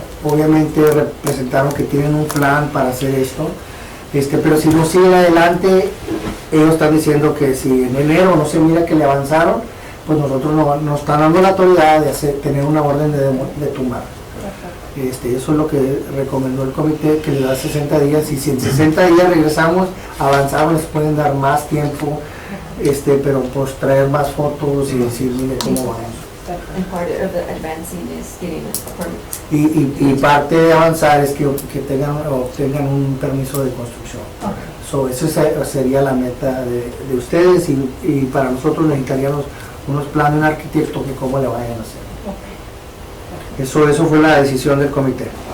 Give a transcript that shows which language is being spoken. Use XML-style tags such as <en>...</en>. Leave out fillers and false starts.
<es>Obviamente representaron que tienen un plan para hacer esto, pero si no siguen adelante, ellos están diciendo que si en enero no se mira que le avanzaron, pues nosotros nos están dando la autoridad de tener una orden de tumbar. Eso es lo que recomendó el comité, que le da 60 días, y si en 60 días regresamos, avanzamos, les pueden dar más tiempo, pero pues traer más fotos y decir, mire cómo vamos.</es> <en>And part of the advancing is getting a permit.</en> <es>Y parte de avanzar es que obtengan un permiso de construcción. Esa sería la meta de ustedes, y para nosotros necesitaríamos unos planes de un arquitecto que cómo le vayan a hacer. Eso fue la decisión del comité.</es>